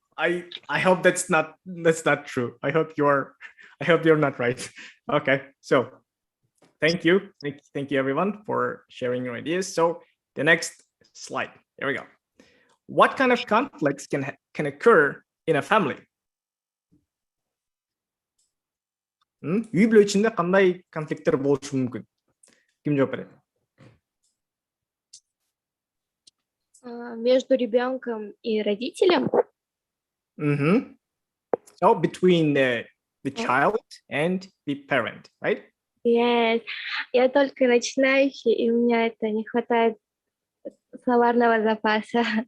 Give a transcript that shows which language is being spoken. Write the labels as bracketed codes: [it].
[en] I hope that's not true. I hope you're not right. Okay. So thank you everyone for sharing your ideas. So the next slide. Here we go. What kind of conflicts can occur in a family? [ky] Үй бүлө ичинде кандай конфликттер болушу мүмкүн? Ким жооп берет? [ru] Между ребенком и родителем. [en] So between the child and the parent, right? Yes. [ru] Я только начинающий, и у меня это не хватает словарного запаса.